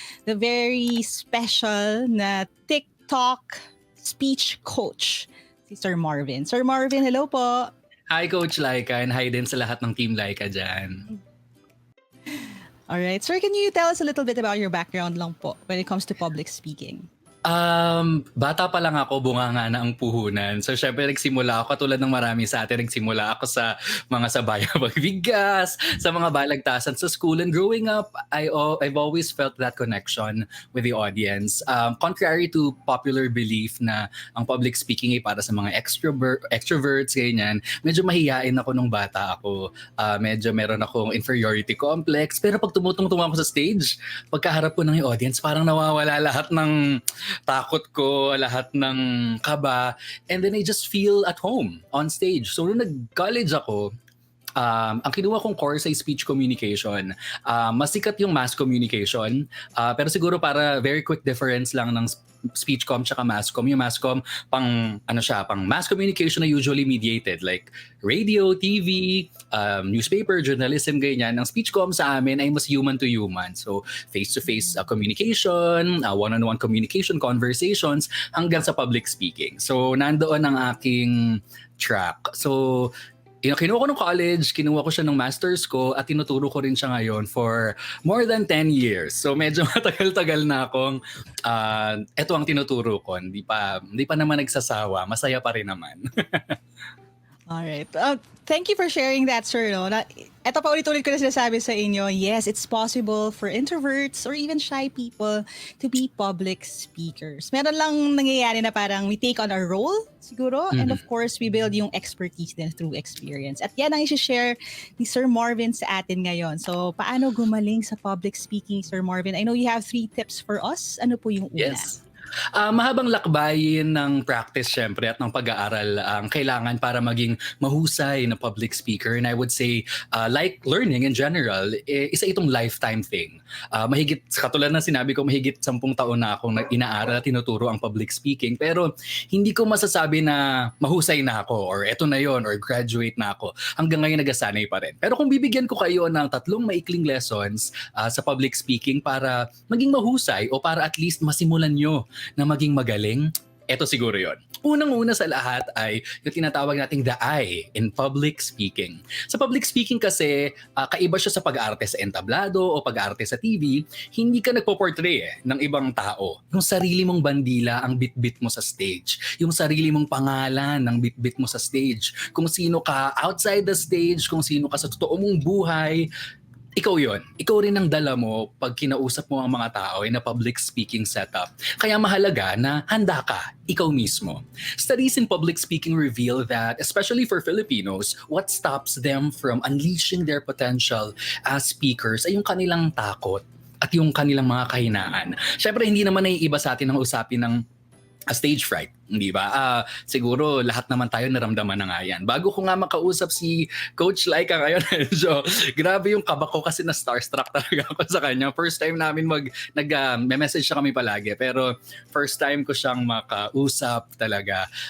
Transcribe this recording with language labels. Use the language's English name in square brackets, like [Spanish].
[English] The very special na TikTok speech coach, si Sir Marvin. Sir Marvin, hello po. [Filipino] Hi Coach Laika and hi din sa lahat ng Team Laika dyan. [English] Alright, sir, can you tell us a little bit about your background lang po when it comes to public speaking? [Filipino] Bata pa lang ako, bunganga na ang puhunan. So syempre nagsimula ako, katulad ng marami sa atin, nagsimula ako sa mga sabayang pagbigas, sa mga balagtasan sa school. [English] And growing up, I've always felt that connection with the audience. Contrary to popular belief [Filipino] na ang public speaking ay para sa mga extroverts, ganyan, medyo mahihain ako nung bata ako. Medyo meron akong inferiority complex. Pero pag tumutungtong ako sa stage, pagkaharap ko ng audience, parang nawawala lahat ng takot ko, lahat ng kaba, [English] and then I just feel at home on stage. [Filipino] So nung nag-college ako, ang kinuha kong course ay speech communication. Mas sikat yung mass communication, pero siguro para [English] very quick difference [Filipino] lang ng speech com tsaka mass com. Yung mass com, pang mass communication na usually mediated, like radio, TV, newspaper, journalism, ganyan. Ang speech com sa amin ay mas [English] human to human. So face-to-face communication, one-on-one communication, conversations, [Filipino] hanggang sa [English] public speaking. [Filipino] So nandoon ang aking track. So kinuha ko ng college, kinuha ko siya ng master's ko, at tinuturo ko rin siya ngayon [English] for more than 10 years. [Filipino] So medyo matagal-tagal na akong eto ang tinuturo ko. Hindi pa naman nagsasawa, masaya pa rin naman. [English] Alright. Thank you for sharing that, sir. No? [Filipino] Ito pa ulit-ulit ko na sinasabi sa inyo, [English] yes, it's possible for introverts or even shy people to be public speakers. [Filipino] Meron lang nangyayari na parang [English] we take on our role, siguro, and of course, we build yung expertise din through experience. [Filipino] At yan ang i-share ni Sir Marvin sa atin ngayon. So, paano gumaling sa public speaking, Sir Marvin? [English] I know you have 3 tips for us. [Filipino] Ano po yung una? [English] Yes. [Filipino] Mahabang lakbayin ng practice syempre at ng pag-aaral ang kailangan para maging mahusay na public speaker. [English] And I would say, like learning in general, [Filipino] isa itong [English] lifetime thing. [Filipino] Mahigit, katulad na sinabi ko, mahigit 10 taon na akong inaaral at tinuturo ang public speaking. Pero hindi ko masasabi na mahusay na ako or eto na yon or graduate na ako. Hanggang ngayon nagasanay pa rin. Pero kung bibigyan ko kayo ng 3 maikling lessons sa public speaking para maging mahusay o para at least masimulan nyo na maging magaling, eto siguro yon. Unang-una sa lahat ay yung tinatawag nating the I in public speaking. Sa public speaking kasi, kaiba siya sa pag-arte sa entablado o pag-arte sa TV, hindi ka nagpo-portray ng ibang tao. Yung sarili mong bandila ang bit-bit mo sa stage. Yung sarili mong pangalan ang bit-bit mo sa stage. Kung sino ka [English] outside the stage, [Filipino] kung sino ka sa totoo mong buhay, ikaw yon. Ikaw rin ang dala mo pag kinausap mo ang mga tao [English] in a public speaking setup. [Filipino] Kaya mahalaga na handa ka, ikaw mismo. [English] Studies in public speaking reveal that, especially for Filipinos, what stops them from unleashing their potential as speakers [Filipino] ay yung kanilang takot at yung kanilang mga kahinaan. Syempre, hindi naman naiiba sa atin ang usapin ng stage fright, hindi ba? Siguro lahat naman tayo naramdaman na nga yan. Bago ko nga makausap si Coach Laika ngayon, medyo grabe yung kaba ko kasi na starstruck talaga ako sa kanya. First time namin nag-message siya kami palagi, pero first time ko siyang makausap talaga.